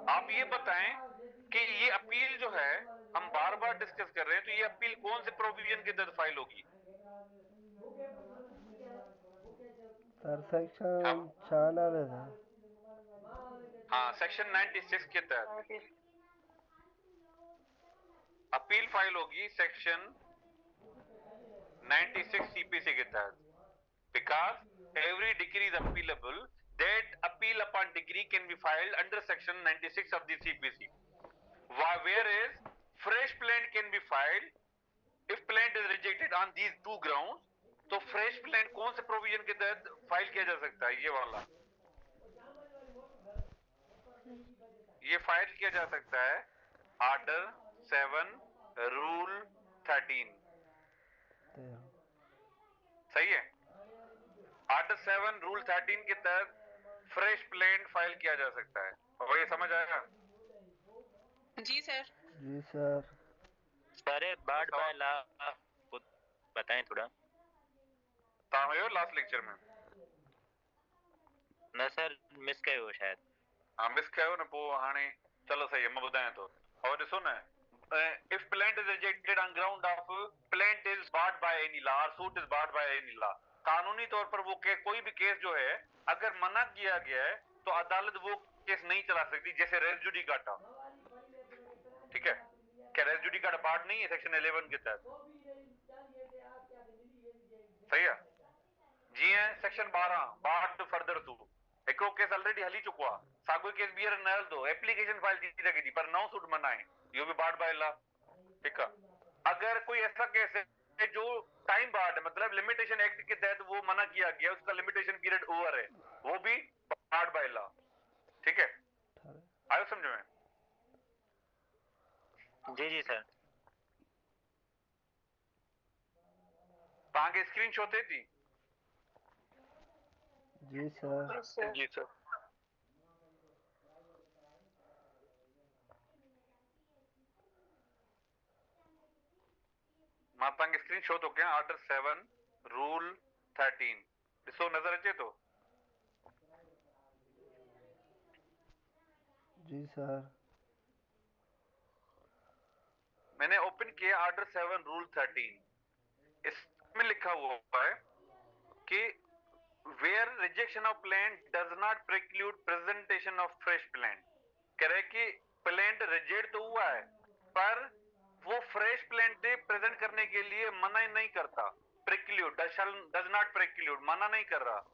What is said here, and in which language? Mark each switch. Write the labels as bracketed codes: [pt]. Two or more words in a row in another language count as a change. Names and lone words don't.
[hi] आप ये बताएं कि ये अपील जो है हम बार बार डिस्कस कर रहे हैं, तो ये अपील कौन से प्रोविजन के तहत फाइल होगी? सर सेक्शन हाँ 96 था। हाँ, सेक्शन 96 के तहत अपील फाइल होगी सेक्शन 96 सीपीसी के तहत, [en] because every decree is appealable. That appeal upon decree can be filed under section 96 of the CPC. Whereas fresh plaint can be filed if plaint is rejected on these two grounds. [hi] तो [en] fresh plaint [hi] कौन से प्रोविजन के तहत फाइल किया जा सकता है? ये वाला, ये फाइल किया जा सकता है ऑर्डर 7 रूल 13। सही है? ऑर्डर 7 रूल 13 के तहत [en] fresh plaint [hi] फाइल किया जा सकता है। और ये समझ आया? जी सर। जी सर। सारे [en] barred by law [hi] बताएं थोड़ा। [sd] तामयो [en] last lecture [sd] में न सर मिस कयो हो शायद। हाँ मिस कयो न पोइ हाणे चलो सही है, मैं ॿुधायां थो। और ॾिसो न, [en] if plant is rejected on ground of plant is barred by any law or suit is barred by any law, [hi] कानूनी तौर पर वो कोई भी केस जो है अगर मना किया गया है तो अदालत वो केस नहीं चला सकती, जैसे [la] res judicata. [hi] ठीक है? क्या [la] res judicata [hi] बार्ड नहीं है सेक्शन 11 के तहत? सही है? जीअं सेक्शन 12 [en] barred further suit, [sd] हिकिड़ो केस ऑलरेडी हली चुको आहे, साॻियो केस ॿीहर न हलंदो, [en] application file [sd] थी सघे थी पर नओं सूट मना आहे, इहो बि [en] barred by law. [hi] ठीक है? अगर कोई ऐसा केस है जो [en] time barred [hi] है, मतलब लिमिटेशन एक्ट के तहत वो मना किया गया, उसका [en] limitation period over [hi] है, वो भी [en] barred by law. [hi] ठीक है? आयो समझ में? जी जी सर। [sd] तव्हांखे [en] screen shot [sd] थिए थी? जी सर। जी सर। मां तव्हांखे [en] screen shot [sd] थो कयां ऑर्डर 7 रूल 13, ॾिसो नज़र अचे थो? जी सर। [hi] मैंने ओपन किया ऑर्डर 7 रूल 13, इसमें लिखा हुआ है कि [en] where rejection of plant does not preclude presentation of fresh plant, [hi] कह रहे कि प्लेंट रिजेक्ट तो हुआ है पर वो [en] fresh plaint present [hi] करने के लिए मना ही नहीं करता, [en] preclude does not preclude, [hi] मना नहीं कर रहा।